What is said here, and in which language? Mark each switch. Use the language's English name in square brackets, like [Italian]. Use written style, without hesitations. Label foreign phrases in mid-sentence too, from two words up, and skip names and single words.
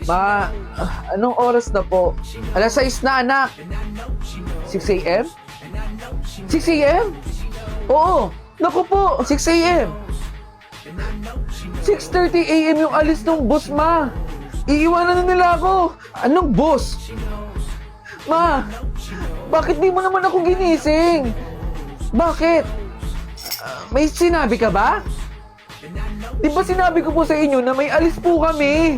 [Filipino] Anong oras na po? Alas 6 na, anak. 6 a.m.? 6 a.m.? Oo, naku po, 6 a.m. 6:30 a.m. yung alis ng bus, ma. Iiwanan na nila ako. Anong bus? Ma, bakit di mo naman ako ginising? Bakit? May sinabi ka ba? Di ba sinabi ko po sa inyo na may alis po kami?